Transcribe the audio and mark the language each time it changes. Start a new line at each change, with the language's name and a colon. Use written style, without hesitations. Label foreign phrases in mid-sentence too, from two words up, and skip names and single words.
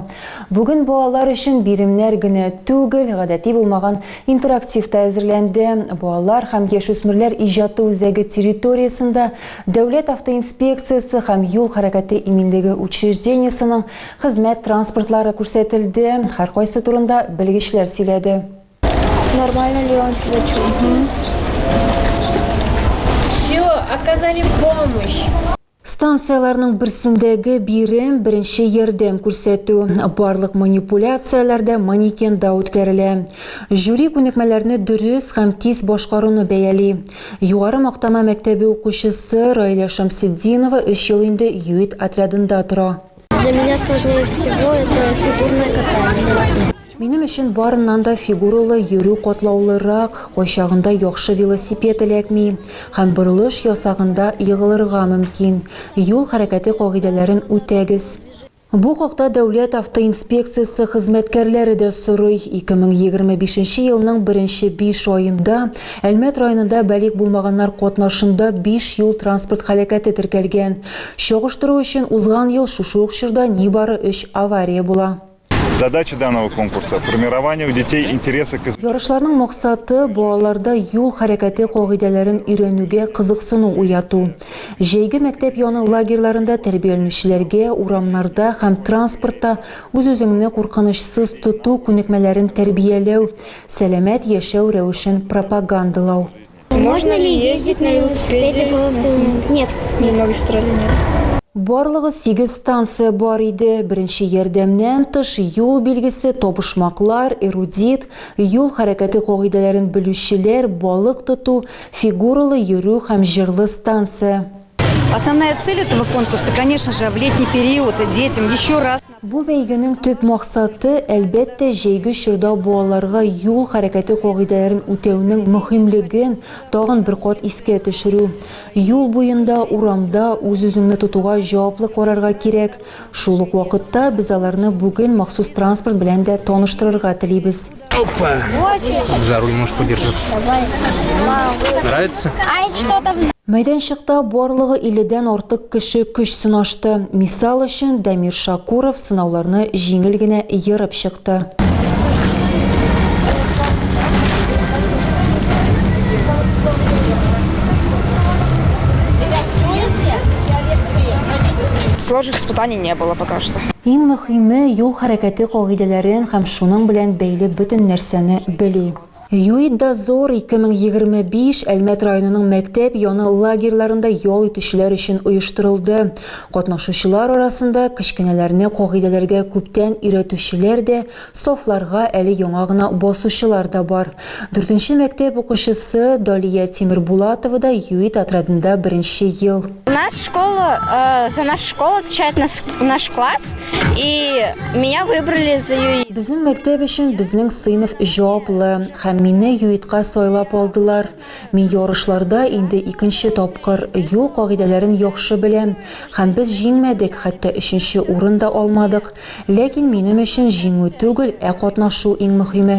Tatar: Бүген балалар өчен биремнәр генә түгел, гадәти булмаган интерактив та әзерләнде. Балалар һәм яшүсмерләр иҗаты үзәге территориясендә Дәүләт автоинспекциясе һәм юл хәрәкәте иминлеге учреждение хезмәт транспортлары күрсәтелде. Һәр кайсы турында белгечләр сөйләде.
Russian: Нормально ли он себя чувствует? Все, оказали помощь.
Tatar: Станцияларның берсендәге бирем беренче ярдәм күрсәтү. Барлык манипуляцияләрдә манекенда үткәрелә. Жюри күнекмәләрне дөрес һәм тиз башкаруны бәяли. Югары мактама мәктәбе укучысы Раиля Шамсетдинова 3 ел инде ЮИД отрядында тора.
Russian: Для меня сложнее всего это фигурное катание.
Tatar: Минем өчен барыннан да фигуралы йөрү катлаулырак, кайчагында яхшы велосипед эләкми һәм борылыш ясагында егылырга мөмкин. Юл хәрәкәте кагыйдәләрен үтәгез. Бу хакта Дәүләт автоинспекциясе хезмәткәрләре дә сорый. 2025 елның 1-5 аенда Әлмәт районында бәлик булмаганнар катнашында 5 юл транспорт һәлакәте теркәлгән. Чагыштыру өчен узган ел шушы ук чорда нибары 3 авария була.
Russian: Задача данного конкурса – формирование у детей интереса к
Tatar: Ярышларның максаты балаларда юл хәрәкәте кагыйдәләрен өйрәнүгә кызыксыну уяту. Җәйге мәктәп яны лагерьларында тәрбияләнүчеләргә урамнарда һәм транспортта үз-үзеңне куркынычсыз тоту күнекмәләрен тәрбияләү, сәламәт яшәү рәвешен пропагандалау.
Russian: Можно ли ездить на велосипеде по автомобилю? Нет. В магистрали нет.
Tatar: Барлыгы 8 станция бар иде. Беренче ярдәмнән тыш юл билгесе, табышмаклар, эрудит, юл хәрәкәте кагыйдәләрен белүчеләр, балык тоту, фигуралы йөрү һәм җырлы станция.
Russian: Основная цель этого конкурса, конечно же, в летний период детям еще раз.
Tatar: Бу бәйгенең төп максаты әлбәттә җәйге чорда балаларга юл хәрәкәте кагыйдәләрен үтәүнең мөһимлеген тагын бер кат искә төшерү. Юл буенда, урамда үз-үзеңне тотуга җаваплы карарга кирәк. Шул ук вакытта без аларны бүген махсус транспорт белән дә таныштырырга телибез.
Russian: Опа! За руль можешь подержаться. Нравится?
Tatar: Мәйданчыкта барлыгы 50-дән артык кеше көч сынашты. Мисал өчен Дамир Шакуров сынауларны җиңел генә йырып чыкты.
Russian: Сложных испытаний не было пока что.
Tatar: Иң мөһиме юл хәрәкәте кагыйдәләрен һәм шуның белән бәйле бөтен нәрсәне белү. ЮИД-Дозор 2025 Әлмәт районының мәктәп яны лагерьларында ял итүчеләр өчен оештырылды. Катнашучылар арасында кечкенәләрне кагыйдәләргә күптән өйрәтүчеләр дә, сафларга әле яңа гына басучылар да бар. 4нче мәктәп укучысы Далия Тимербулатова да ЮИД отрядында 1-нче ел.
Russian: За нашу школу отвечает наш класс, и меня выбрали за ЮИД.
Tatar: Безнең мәктәп өчен безнең сыйныф җаваплы һәм мине ЮИДка сайлап алдылар. Мин ярышларда инде 2нче тапкыр юл кагыйдәләрен яхшы беләм һәм без җиңмәдек, хәтта 3нче урын да алмадык. Ләкин минем өчен җиңү түгел, катнашу иң мөһиме.